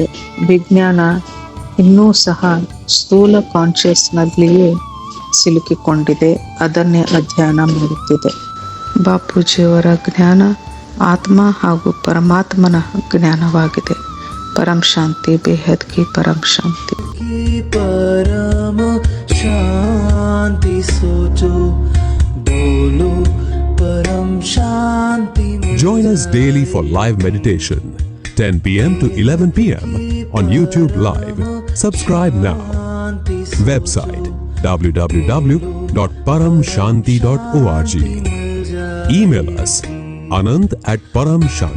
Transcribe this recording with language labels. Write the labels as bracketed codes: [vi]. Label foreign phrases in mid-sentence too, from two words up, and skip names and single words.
[kn] ವಿಜ್ಞಾನ ಇನ್ನೂ ಸಹ ಸ್ಥೂಲ ಕಾನ್ಷಿಯಸ್ನಲ್ಲಿಯೇ ಸಿಲುಕಿಕೊಂಡಿದೆ, ಅದನ್ನೇ ಅಧ್ಯಯನ ಮಾಡುತ್ತಿದೆ. ಬಾಪೂಜಿಯವರ ಜ್ಞಾನ ಆತ್ಮ ಹಾಗೂ ಪರಮಾತ್ಮನ ಜ್ಞಾನವಾಗಿದೆ. [hi] परम शांति, बेहद की परम शांति. परम शांति सोचो बोलो परम शांति. [en] Join us daily for live meditation 10 p.m. to 11 p.m. on YouTube Live. Subscribe now. Website www.paramshanti.org. Email us anand@paramshanti.org.